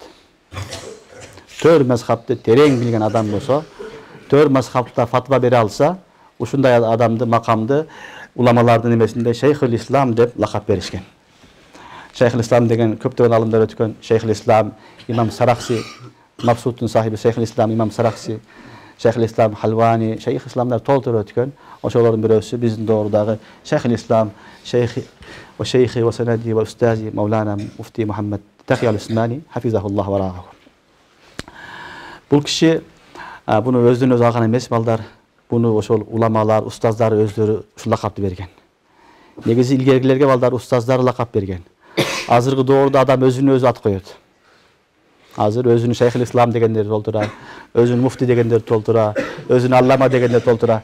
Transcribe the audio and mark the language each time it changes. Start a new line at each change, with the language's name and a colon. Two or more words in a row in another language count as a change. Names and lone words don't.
Kyrgyz: 4 мазхабты терең билген адам болсо, 4 мазхабта фатва бере алса, ушундай адамды, макамды уламалардын эмесинде Шейхул-Ислам деп лакап беришкен. Шейхул-Ислам деген көптөгөн алымдар өткөн. Шейхул-Ислам имам Сарахси, Мабсуттун сахиби Шейхул-Ислам имам Сарахси, Шейхул-Ислам Халвани, Шейх-Исламдар толтур өткөн. Ошолордун бирөөсү биздин доордагы Шейхул-Ислам,
Arabic: شيخي وسندي وأستاذي
Kyrgyz: Маулана муфти Мухаммад Такий Усмани
Arabic: حفظه الله ورعاه.
Kyrgyz: Бул киши буну өздөн өзү алган эмес, балдар. Буну ошол уламалар, устаздары өздөрү ушул лакапты берген. Негизи илгеркилерге балдар устаздары лакап берген. Азыркы доордо адам өзүнө өзү ат коёт. Азыр өзүнү Шейхул-Ислам дегендер толтура, өзүнү муфти дегендер толтура, өзүнү аллама дегендер толтура.